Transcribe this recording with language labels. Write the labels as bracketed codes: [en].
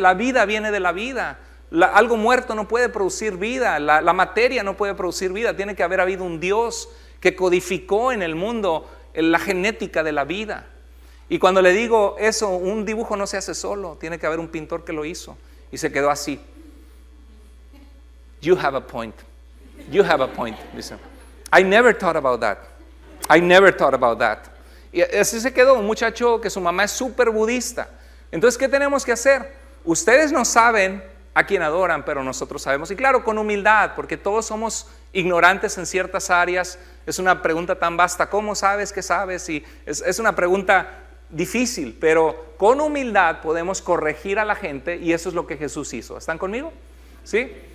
[es] La vida viene de la vida. Algo muerto no puede producir vida, la materia no puede producir vida. Tiene que haber habido un Dios que codificó en el mundo la genética de la vida. Y cuando le digo eso, un dibujo no se hace solo, tiene que haber un pintor que lo hizo, y se quedó así. [en] You have a point. You have a point. [es] Dice, [en] I never thought about that. I never thought about that. [es] Y así se quedó un muchacho que su mamá es súper budista. Entonces, ¿qué tenemos que hacer? Ustedes no saben a quién adoran, pero nosotros sabemos. Y claro, con humildad, porque todos somos ignorantes en ciertas áreas. Es una pregunta tan vasta. ¿Cómo sabes que sabes? Y es una pregunta difícil, pero con humildad podemos corregir a la gente y eso es lo que Jesús hizo. ¿Están conmigo? ¿Sí?